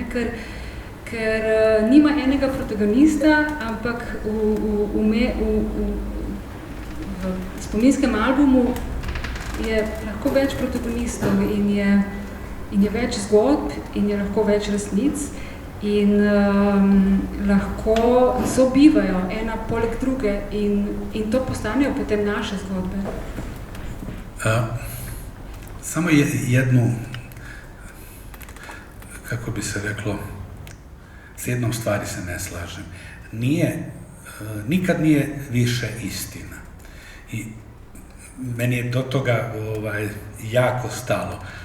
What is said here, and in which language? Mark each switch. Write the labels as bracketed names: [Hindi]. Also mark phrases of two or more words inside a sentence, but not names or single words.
[Slovenian] Ker nima enega protagonista, ampak v spominskem albumu je lahko več protagonistov in je več zgodb in je lahko več resnic. in lahko sobivajo ena poleg druge in to postanejo potem naše zgodbe. [Croatian] Samo jednu, kako bi se reklo, s jednom stvari se ne slažem. Nikad nije više istina. I meni je do toga jako stalo.